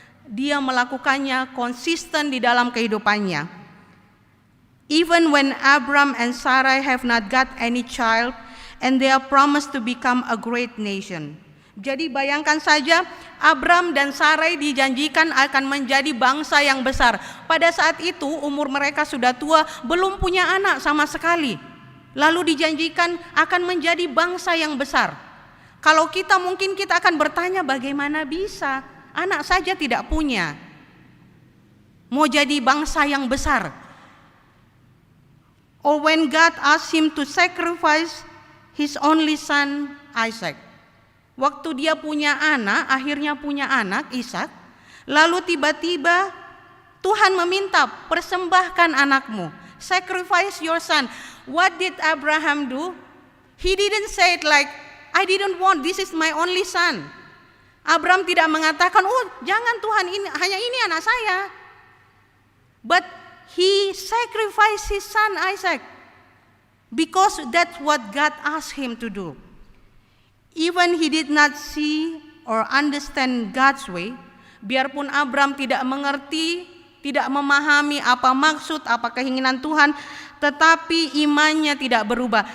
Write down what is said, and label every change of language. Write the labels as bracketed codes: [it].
[id] Dia melakukannya konsisten di dalam kehidupannya. [en] Even when Abram and Sarai have not got any child, and they are promised to become a great nation. [id] Jadi bayangkan saja, Abram dan Sarai dijanjikan akan menjadi bangsa yang besar. Pada saat itu umur mereka sudah tua, belum punya anak sama sekali. Lalu dijanjikan akan menjadi bangsa yang besar. Kalau kita mungkin kita akan bertanya, bagaimana bisa? Anak saja tidak punya. Mau jadi bangsa yang besar. [en] Or when God asked him to sacrifice his only son Isaac. [id] Waktu dia punya anak, akhirnya punya anak Ishak, lalu tiba-tiba Tuhan meminta, persembahkan anakmu, [en] sacrifice your son. What did Abraham do? He didn't say it like, I didn't want, this is my only son. [id] Abraham tidak mengatakan, oh jangan Tuhan, ini hanya ini anak saya. [en] But he sacrificed his son Isaac because that's what God asked him to do. Even he did not see or understand God's way, [id] biarpun Abraham tidak mengerti, tidak memahami apa maksud, apa keinginan Tuhan, tetapi imannya tidak berubah.